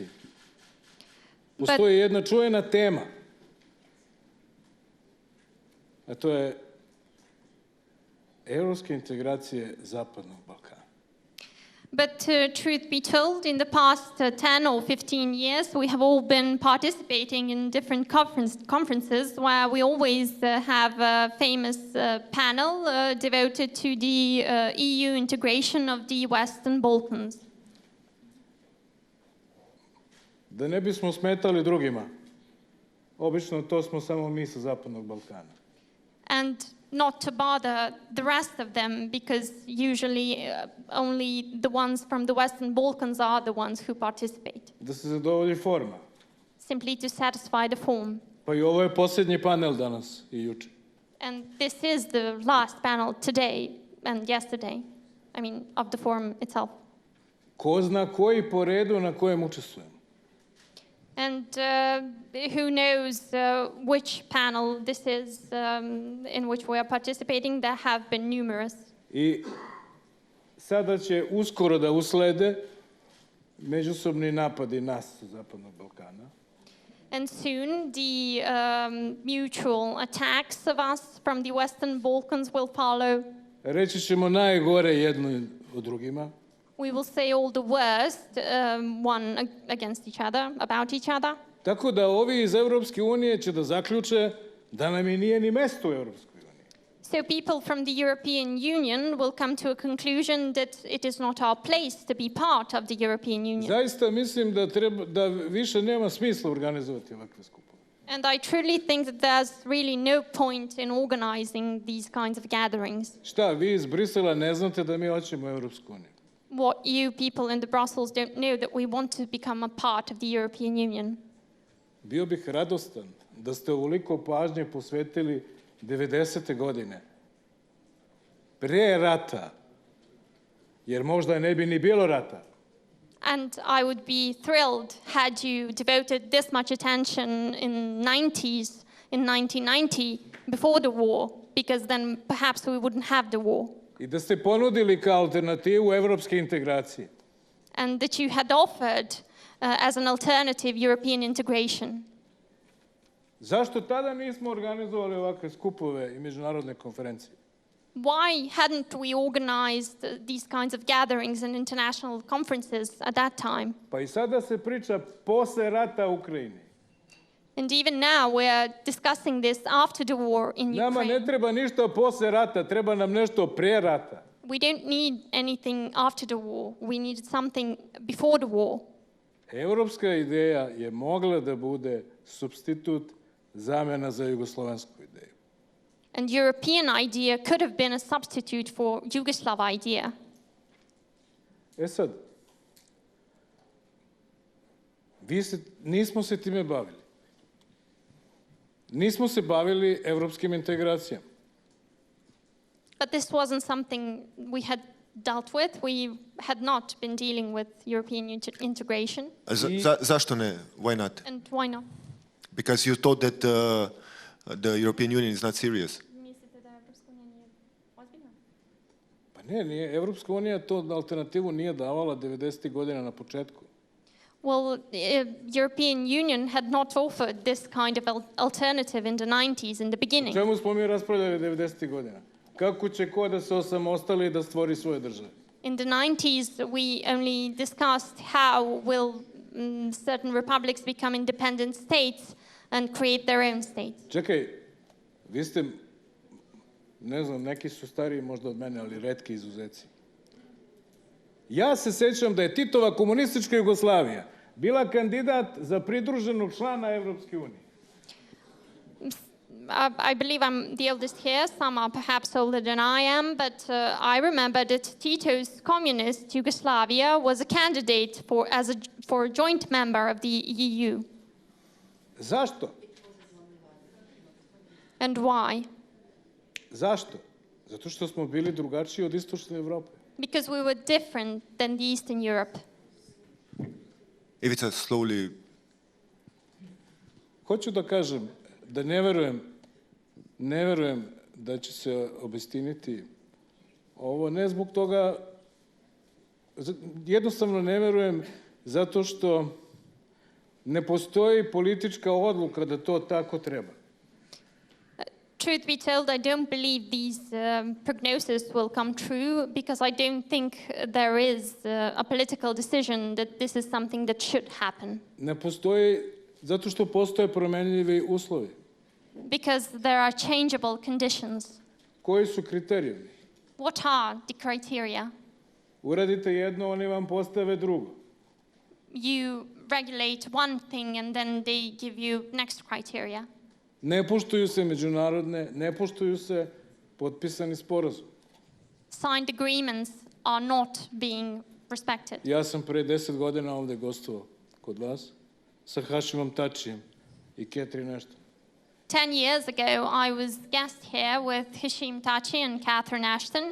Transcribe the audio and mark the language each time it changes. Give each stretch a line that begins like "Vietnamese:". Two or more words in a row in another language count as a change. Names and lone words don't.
Serbian: Postoji jedna čuvena tema, a to je evropske integracije Zapadnog Balkana.
English: But truth be told, in the past 10 or 15 years, we have all been participating in different conferences where we always have a famous panel devoted to the EU integration of the Western Balkans.
Serbian: Da ne bismo smetali drugima, obično to smo samo mi sa Zapadnog Balkana.
English: And not to bother the rest of them, because usually only the ones from the Western Balkans are the ones who participate.
Serbian: Da se zadovolji forma.
English: Simply to satisfy the form.
Serbian: Pa i ovo je posljednji panel danas i juče.
English: And this is the last panel today and yesterday, I mean, of the forum itself.
Serbian: Ko zna koji po redu na kojem učestvujemo.
English: And who knows which panel this is in which we are participating. There have been numerous.
Serbian: I sada će uskoro da uslede međusobni napadi nas sa Zapadnog Balkana.
English: And soon the mutual attacks of us from the Western Balkans will follow.
Serbian: reći ćemo najgore jedno o drugima.
English: We will say all the worst, one against each other, about each other.
Serbian: Tako da ovi iz Europske unije će da zaključe da nam i nije ni mesto u Europskoj uniji.
English: So people from the European Union will come to a conclusion that it is not our place to be part of the European Union.
Serbian: Zaista mislim da više nema smisla organizovati ovakve skupove.
English: And I truly think that there's really no point in organizing these kinds of gatherings.
Serbian: Šta, vi iz Brisela ne znate da mi hoćemo u Europsku uniju?
English: What you people in the Brussels don't know that we want to become a part of the European Union.
Serbian: Bio bih radostan da ste ovoliko pažnje posvetili 90. godine. Pre rata, jer možda ne bi ni bilo rata.
English: And I would be thrilled had you devoted this much attention in 1990, before the war, because then perhaps we wouldn't have the war.
Serbian: I da ste ponudili kao alternativu evropske integracije.
English: And that you had offered as an alternative European integration.
Serbian: Zašto tada nismo organizovali ovakve skupove i međunarodne konferencije?
English: Why hadn't we organized these kinds of gatherings and international conferences at that time?
Serbian: Pa i sada se priča posle rata u Ukrajini.
English: And even now we're discussing this after the war in Ukraine.
Serbian: Nama ne treba ništa posle rata, treba nam nešto pre rata.
English: We don't need anything after the war. We needed something before the war.
Serbian: Evropska ideja je mogla da bude supstitut, zamena za jugoslovensku ideju.
English: And European idea could have been a substitute for Yugoslav idea.
Serbian: Sad, nismo se time bavili. Nismo se bavili evropskim integracijama.
English: But this wasn't something we had dealt with. We had not been dealing with European integration.
Serbian: Zašto ne?
English: Why not? And why not? Because you thought that the European Union is not serious.
Serbian: Pa ne, Evropska unija to alternativu nije davala 90. godina na početku.
English: Well, European Union had not offered this kind of alternative in the 90s, in the beginning.
Serbian: O čemu smo mi raspravljali 90. godina? Kako će ko da se osamostali i da stvori svoje države?
English: In the 90s, we only discussed how will certain republics become independent states and create their own states.
Serbian: Čekaj, vi ste, ne znam, neki su stariji možda od mene, ali retki izuzeci. Ja se sećam da je Titova komunistička Jugoslavija bila kandidat za pridruženog člana Evropske unije.
English: I believe I'm the oldest here. Some are perhaps older than I am, but I remember that Tito's communist Yugoslavia was a candidate for a joint member of the EU.
Serbian: Zašto?
English: And why?
Serbian: Zašto? Zato što smo bili drugačiji od istočne Evrope.
English: Because we were different than the Eastern Europe. Ivica, slowly.
Serbian: Hoću da kažem da ne verujem da će se obistiniti ovo, ne zbog toga, jednostavno ne verujem zato što ne postoji politička odluka da to tako treba.
English: Truth be told, I don't believe these prognoses will come true because I don't think there is a political decision that this is something that should happen.
Serbian: Ne postoji zato što postoje promenljivi uslovi.
English: Because there are changeable conditions.
Serbian: Koji su kriterijumi?
English: What are the criteria?
Serbian: Uradite jedno, oni vam postave drugo.
English: You regulate one thing and then they give you next criteria.
Serbian: Ne poštuju se međunarodne, ne poštuju se potpisani sporazum.
English: Signed agreements are not being respected.
Serbian: Ja sam pre 10 godina ovde gostovao kod vas sa Hašimom Tačijem i Catherine Ashton.
English: 10 years ago, I was guest here with Hashim Tači and Catherine Ashton.